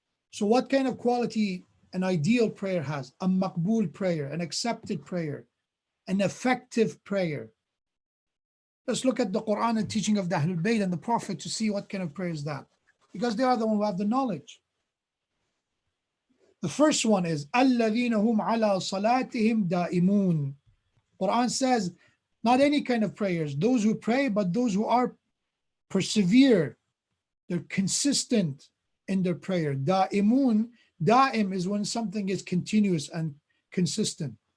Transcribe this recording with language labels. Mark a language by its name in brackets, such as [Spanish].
[English] So what kind of quality an ideal prayer has? A maqbool prayer, an accepted prayer, an effective prayer. Let's look at the Quran and teaching of the Ahlul Bayt and the Prophet to see what kind of prayer is that, because they are the ones who have the knowledge. The first one is [Arabic] الَّذِينَ هُمْ عَلَى صَلَاتِهِمْ دَائِمُونَ. [English] Quran says not any kind of prayers, those who pray, but those who are persevere, they're consistent in their prayer. Da'imun, da'im is when something is continuous and consistent.